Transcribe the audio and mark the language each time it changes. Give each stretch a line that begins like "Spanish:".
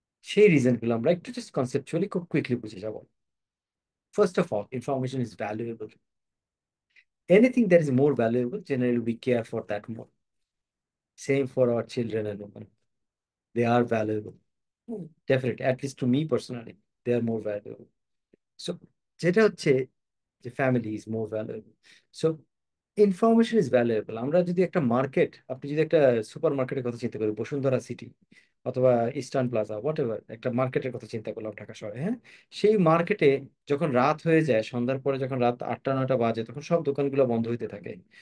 Bangla: সেই রিজনগুলো আমরা একটু জাস্ট কনসেপচুয়ালি খুব কুইকলি বুঝে যাব।
English: First of all, information is valuable. Anything that is more valuable, generally we care for that more. Same for our children and women, they are valuable. Definitely, at least to me personally, they are more valuable. So
Bangla: যেটা হচ্ছে যে
English: Family is more valuable. So information is valuable.
Bangla: আমরা যদি একটা market, আপনি যদি একটা super মার্কেটের কথা চিন্তা করেন, বসুন্ধরা সিটি অথবা ইস্টার্ন প্লাজা, হোয়াট এভার, একটা মার্কেটের কথা চিন্তা করলাম ঢাকা শহরে, হ্যাঁ, সেই মার্কেটে যখন রাত হয়ে যায়, সন্ধ্যার পরে যখন রাত 8টা 9টা বাজে, তখন সব দোকানগুলো বন্ধ হইতে থাকে।